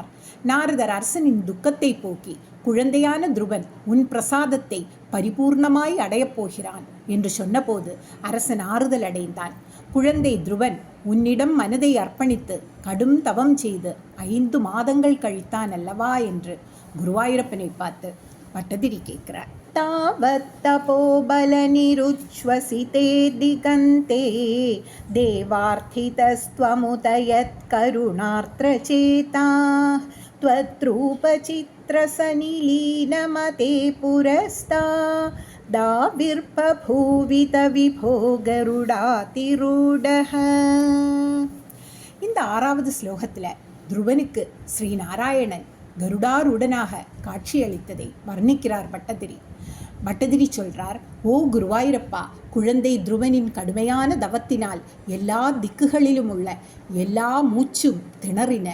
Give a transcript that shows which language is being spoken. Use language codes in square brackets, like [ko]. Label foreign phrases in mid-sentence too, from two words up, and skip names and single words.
[ta] நாரதர் அரசனின் துக்கத்தை போக்கி குழந்தையான துருவன் உன் பிரசாதத்தை பரிபூர்ணமாய் அடையப் போகிறான் என்று சொன்னபோது அரசன் ஆறுதல் அடைந்தான். குழந்தை துருவன் உன்னிடம் மனதை அர்ப்பணித்து கடும் தவம் செய்து 5 மாதங்கள் கழித்தான் அல்லவா என்று குருவாயூரப்பனை பார்த்து பட்டதிரி கேட்கிறார். [sa] तावत् तपोबलनिरुच्छ्वसिते दिगन्ते देवार्थितस्त्वमुत यत्करुणार्त्रचेताः त्वद्रूपचित्रसनिलीनमते पुरस्तात् आविर्भवित विभो गरुडाधिरूढः. [ta] இந்த 6வது ஸ்லோகத்தில் துருவனுக்கு ஸ்ரீநாராயணன் கருடாருடனாக காட்சியளித்ததை வர்ணிக்கிறார் பட்டதிரி. பட்டதிரி சொல்றார், ஓ குருவாயூரப்பா, குழந்தை துருவனின் கடுமையான தவத்தினால் எல்லா திக்குகளிலும் உள்ள எல்லா மூச்சும் திணறின.